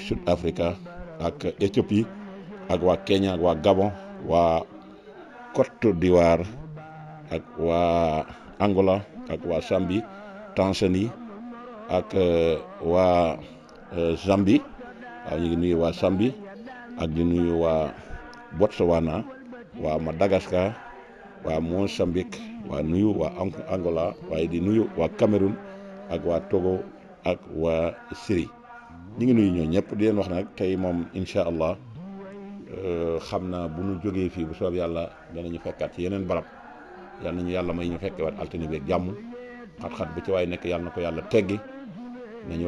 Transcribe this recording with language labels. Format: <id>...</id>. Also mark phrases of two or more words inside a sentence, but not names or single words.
<wo>Sud Africa ak Éthiopie ak waa Kenya ak waa Gabon waa Côte d'Ivoire ak waa Angola ak waa Zambie Tanzanie ak waa Zambie waaw ñu ngi nuyu waa Zambie ak di nuyu waa Botswana waa Madagascar waa Mozambique waa nuyu waa Angola waaye di nuyu waa Cameroun ak waa Togo ak waa Syrie ñu ngi nuyu ñoo ñëpp di leen wax nag tey moom</wo> <ar>إن شاء الله</ar> <wo>xam naa bu ñu jógee fii bu soob yàlla danañu fekkaat ci yeneen barab yal nañu yàlla may ñu fekke waat altine beeg jàmm xat-xat bu ci waay nekk yàlla na ko yàlla teggi nañu</wo>